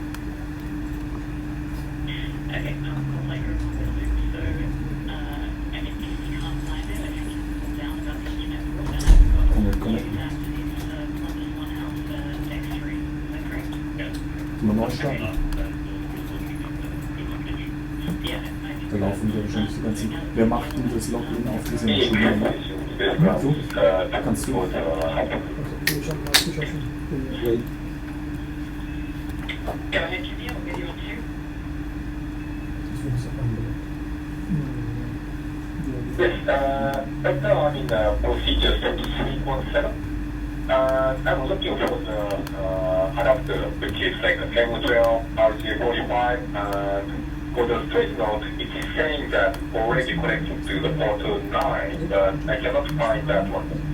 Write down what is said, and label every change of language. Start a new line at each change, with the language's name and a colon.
English: Okay, I'll like a recording, so, and if you can't find it, I think you can pull down about the network, and I've got all the Connect. that it's Columbus One Alpha Deck 3, is that correct?
German: Mal neu starten.
English: Yeah,
German: Da laufen wir wahrscheinlich die ganzen. Wer macht denn das Login auf diese Maschine? Du? Kannst du? Okay, ich habe abgeschossen.
English: Wait. Go ahead, Kimiya, what do you want to?
German: Das wird so angelegt.
English: Yes, right now I'm in procedure 3317. I'm looking for the adapter, which is like the M12, RJ45, and for the straight note, it's saying that already connected to the port 9, but I cannot find that one.